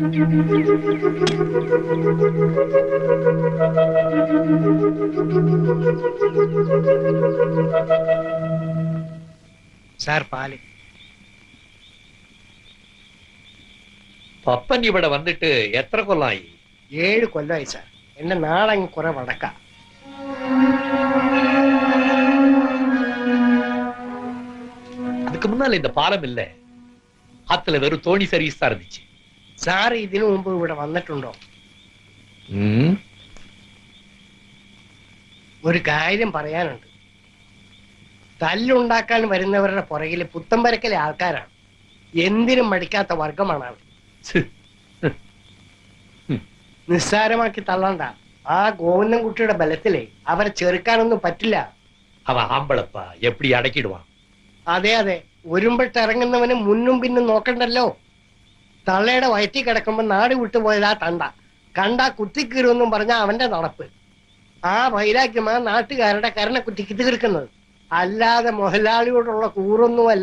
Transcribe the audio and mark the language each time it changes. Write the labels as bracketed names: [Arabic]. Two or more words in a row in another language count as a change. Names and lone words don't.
[Malayalam] സാർ പാല്. പപ്പൻ ഇവിടെ വന്നിട്ട് എത്ര കൊല്ലായി? 7 കൊല്ലമായി സാർ. എന്റെ നാടങ്ങ് കുറെ വടക്ക. [Tamil] அதுக்கு முன்னால இந்த பாலம் இல்ல, ஆத்துல வெறும் தோணி சர்வீஸ் தான் இருந்துச்சு. [Malayalam] സാർ ഇതിനു മുമ്പ് ഇവിടെ വന്നിട്ടുണ്ടോ? ഒരു കാര്യം പറയാനുണ്ട്. തല്ലുണ്ടാക്കാൻ വരുന്നവരുടെ പുറകില് പുത്തമ്പരക്കലെ ആൾക്കാരാണ്. എന്തിനും മടിക്കാത്ത വർഗമാണ് അവർ. നിസ്സാരമാക്കി തള്ളണ്ട. ആ ഗോവിന്ദൻകുട്ടിയുടെ ബലത്തിലെ അവരെ ചെറുക്കാനൊന്നും പറ്റില്ല. [Tamil] அவன் ஆம்பளப்பா, எப்படி அடக்கிடுவான்? [Malayalam] അതെ അതെ, ഒരുമ്പിട്ടിറങ്ങുന്നവന് മുന്നും പിന്നും നോക്കണ്ടല്ലോ. തള്ളയുടെ വയറ്റി കിടക്കുമ്പോ നാട് വിട്ടുപോയതാ തണ്ട. കണ്ടാ കുത്തിക്കീറുമെന്നും പറഞ്ഞ അവന്റെ നടപ്പ്. ആ വൈരാഗ്യമാ നാട്ടുകാരുടെ കരണക്കുറ്റിക്ക് തീർക്കുന്നത്. അല്ലാതെ മുതലാളിയോടുള്ള കൂറൊന്നുമല്ല.